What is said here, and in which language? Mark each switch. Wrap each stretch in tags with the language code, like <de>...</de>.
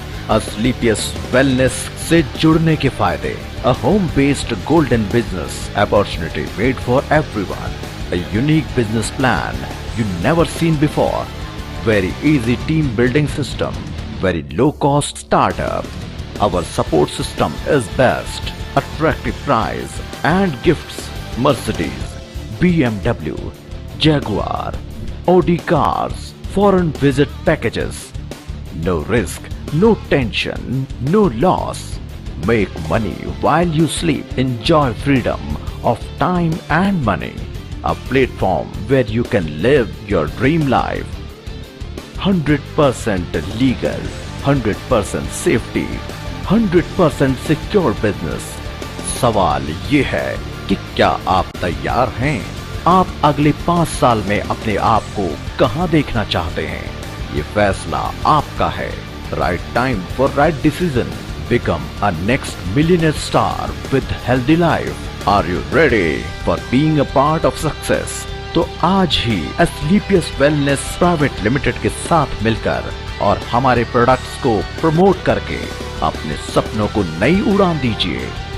<en>SLPS</en> <hi>wellness से जुड़ने के फायदे:</hi> <en>A home based golden business opportunity made for everyone, a unique business plan you never seen before, very easy team building system, very low cost startup. Our support system is best. Attractive price and gifts: Mercedes, BMW, Jaguar, Audi cars, foreign visit packages. No risk, no tension, no loss. Make money while you sleep. Enjoy freedom of time and money. A platform where you can live your dream life. 100% legal, 100% safety, 100% secure business.</en> <hi>सवाल ये है कि क्या आप तैयार हैं? आप अगले 5 साल में अपने आप को कहां देखना चाहते हैं? ये फैसला आपका है.</hi> <en>Right time for right decision. Become a next millionaire star with healthy life. Are you ready for being a part of success?</en> <hi>तो आज ही एस्क्लेपियस वेलनेस प्राइवेट लिमिटेड के साथ मिलकर और हमारे प्रोडक्ट्स को प्रमोट करके अपने सपनों को नई उड़ान दीजिए.</hi>